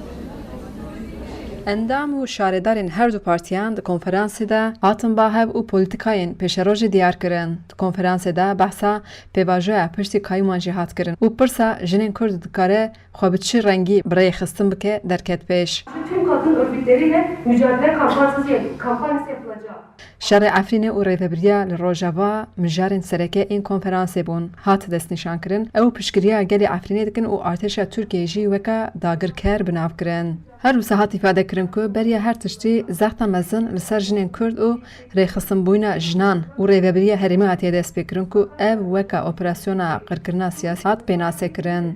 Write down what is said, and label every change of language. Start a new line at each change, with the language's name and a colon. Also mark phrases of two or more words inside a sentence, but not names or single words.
Kurdish: Endam û şaredarên her du partiyan di konferansê de hatin bahev û polîtikayên pêşerojê diyar kirin. Di konferansê de behsa pêvajoya piştî kayyûman jî hat kirin û pirsa jinên Kurd dikare xwe bi çi rengî birayê xistin bike derket pêş.
Turkish: Tüm kadın örgütleriyle mücadele kampanyası yapılacak.
Kurdish: Şerê Efrînê û rêveberiya li Rojava mijarên sereke ên konferansê bûn. Hat destnîşankirin, ew piştgiriya gelê Efrînê dikin û artêşa Tirkiyeyê jî weka dagirker bi nav kirin. Her wisa hat îfade kirin ku beriya her tiştî zexta mezin li ser jinên Kurd û rêxistinbûyina jinan û rêveberiya herêmê hatiye destpêkirin ku ev weka operasyona qirkirina siyasî hat pênasê kirin.